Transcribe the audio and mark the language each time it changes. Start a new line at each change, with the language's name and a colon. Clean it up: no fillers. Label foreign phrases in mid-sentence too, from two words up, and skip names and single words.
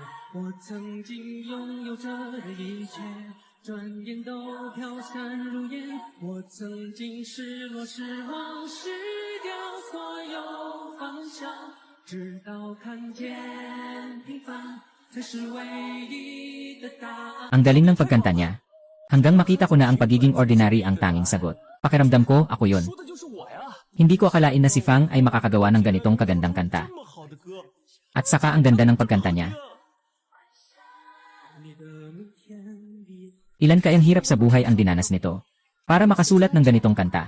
Chinese: 我曾经拥有着的一切，转眼都飘散如烟。我曾经失落失望，失掉所有方向，直到看见平凡。
Filipino: Ang galing ng pagkanta niya. Hanggang makita ko na ang pagiging ordinary ang tanging sagot. Pakiramdam ko, ako yun. Hindi ko akalain na si Fang ay makakagawa ng ganitong kagandang kanta. At saka ang ganda ng pagkanta niya. Ilan kayang hirap sa buhay ang dinanas nito para makasulat ng ganitong kanta?